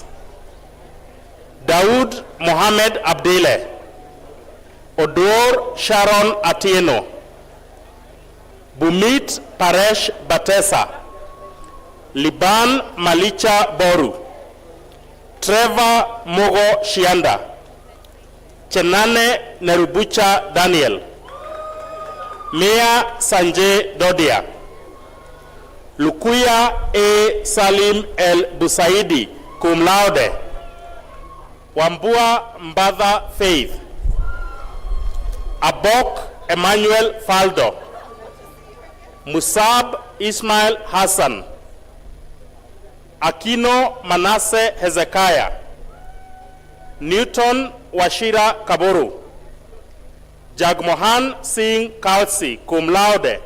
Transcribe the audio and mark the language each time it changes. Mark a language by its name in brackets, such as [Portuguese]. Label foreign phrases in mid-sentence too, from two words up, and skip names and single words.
[English] Daoud Mohamed Abdile, Odor Sharon Atieno, Bumit Paresh Batesa, Liban Malicha Boru, Trevor Mogo Shianda, Chenane Nerubucha Daniel, Mia Sanjay Dodia, Lukuya A. Salim El Busaidi, [Latin] cum laude. [English] Wambua Mbadha Faith, Abok Emmanuel Faldo, Musab Ismail Hassan, Akino Manasse Hezekiah, Newton Washira Kaboru, Jagmohan Singh Kalsi, [Latin] cum laude.